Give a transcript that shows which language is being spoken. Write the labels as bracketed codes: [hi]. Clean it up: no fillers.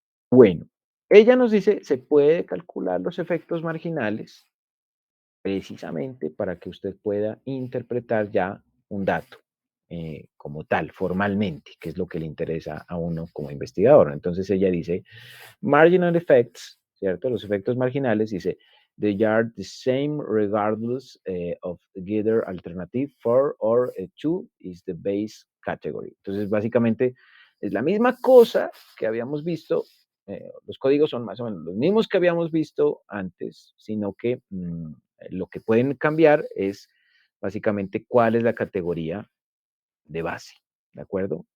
[es] Bueno, ella nos dice, se puede calcular los efectos marginales precisamente para que usted pueda interpretar ya un dato como tal, formalmente, que es lo que le interesa a uno como investigador. Entonces ella dice, marginal effects, ¿cierto? Los efectos marginales, dice, [en] they are the same regardless of either alternative for or two is the base category. [es] Entonces, básicamente, es la misma cosa que habíamos visto, los códigos son más o menos los mismos que habíamos visto antes, sino que lo que pueden cambiar es básicamente cuál es la categoría de base, ¿de acuerdo?